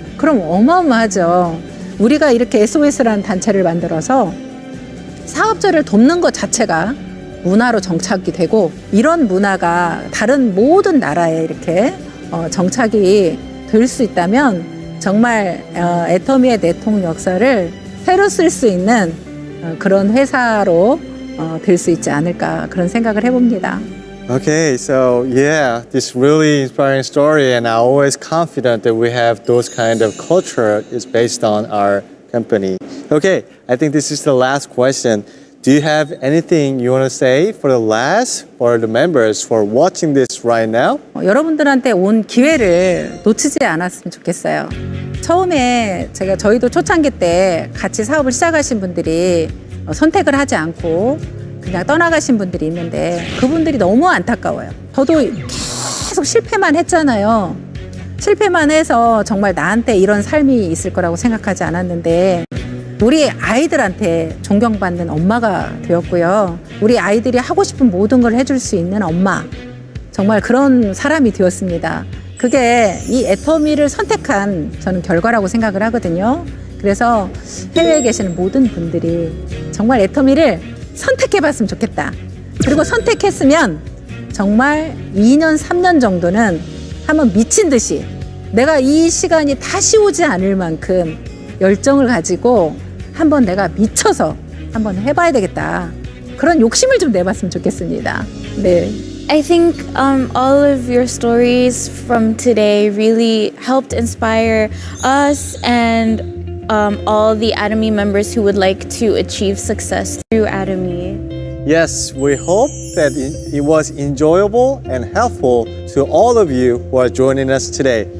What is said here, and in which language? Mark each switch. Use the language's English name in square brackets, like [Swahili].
[Korean] 그럼 어마어마하죠. 우리가 이렇게 SOS라는 단체를 만들어서 사업자를 돕는 것 자체가 문화로 정착이 되고, 이런 문화가 다른 모든 나라에 이렇게 정착이 될 수 있다면 정말 애터미의 내통 역사를 새로 쓸 수 있는 그런 회사로 될 수 있지 않을까, 그런 생각을 해봅니다. [English] Okay, so yeah, this really inspiring story, and I'm always confident that we have those kind of culture is based on our company. Okay, I think this is the last question. Do you have anything you want to say for the last or the members for watching this right now? [Korean] 여러분들한테 온 기회를 놓치지 않았으면 좋겠어요. 처음에 저희도 초창기 때 같이 사업을 시작하신 분들이 선택을 하지 않고 그냥 떠나가신 분들이 있는데, 그분들이 너무 안타까워요. 저도 계속 실패만 했잖아요. 실패만 해서 정말 나한테 이런 삶이 있을 거라고 생각하지 않았는데, 우리 아이들한테 존경받는 엄마가 되었고요. 우리 아이들이 하고 싶은 모든 걸 해줄 수 있는 엄마, 정말 그런 사람이 되었습니다. 그게 이 애터미를 선택한 저는 결과라고 생각을 하거든요. 그래서 해외에 계시는 모든 분들이 정말 애터미를 선택해봤으면 좋겠다. 그리고 선택했으면 정말 2년, 3년 정도는 한번 미친 듯이 내가 이 시간이 다시 오지 않을 만큼 열정을 가지고 한번 내가 미쳐서 한번 해봐야 되겠다. 그런 욕심을 좀 내봤으면 좋겠습니다. 네. [English] I think all of your stories from today really helped inspire us and all the Atomy members who would like to achieve success through Atomy. Yes, we hope that it was enjoyable and helpful to all of you who are joining us today.